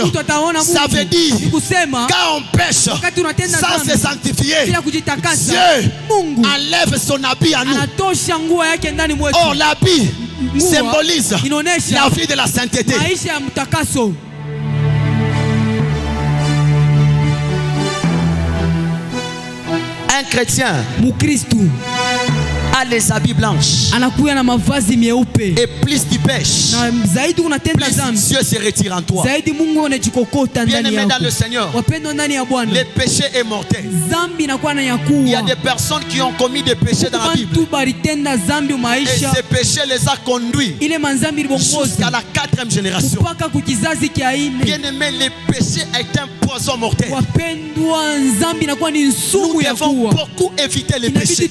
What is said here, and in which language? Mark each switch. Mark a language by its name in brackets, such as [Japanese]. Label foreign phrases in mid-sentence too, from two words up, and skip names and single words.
[French] Ça veut dire, quand on pêche sans se sanctifier, Dieu enlève son habit à nous. Or, l'habit symbolise la vie de la sainteté. Un chrétien a les habits blanches. [Swahili] Anakuya na mavazi meupe. [French] Et plus tu pêches, [Swahili] na zaidi unatenda dhambi, [French] Dieu se retire en toi. [Swahili] Zaidi Mungu anajikokota ndani yako. [French] Dans le Seigneur, [Swahili] wapendwa ndani ya Bwana, [French] le péché est mortel. [Swahili] Dhambi inakuwa na yakuwa. [French] Il y a des personnes qui ont commis des péchés dans la Bible. Et ces péchés les a conduits jusqu'à la 4e génération. Bien-aimé, les péchés est un poison mortel. Nous devons beaucoup éviter les péchés.